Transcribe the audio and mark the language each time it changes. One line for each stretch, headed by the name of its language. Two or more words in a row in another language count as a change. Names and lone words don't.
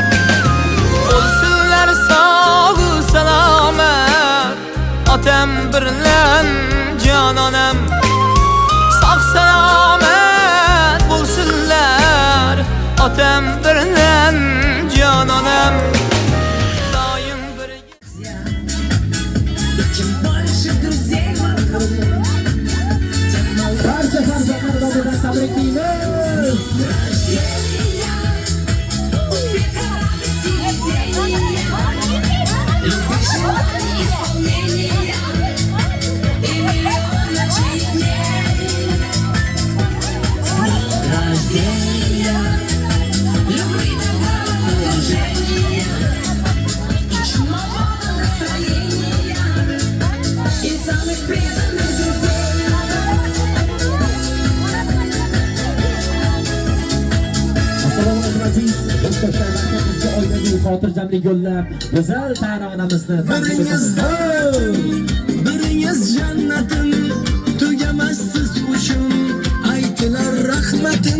Uzbek: Bo'lsinlar sog' salomat, otam bilan jononam. Sog' salomat bo'lsinlar, otam bilan jononam. Doim birga.
Russian: Чем больше друзей вокруг, тем
Uzbek: Barcha farzandlarimizni tabriklaymiz.
Russian: рождения, успеха, радости, везения, любых желаний, исполнения и миллион ночей дней. С днем рождения, любви, добра, положения и чумового настроения и самых преданных друзей.
Uzbek: Assalomu alaykum aziz yurtdoshlar, bizga oilaviy xotirjamlik yo'llab, go'zal taronamizni Biringiz jannatim, tugamassiz uchun aytilar rahmatim.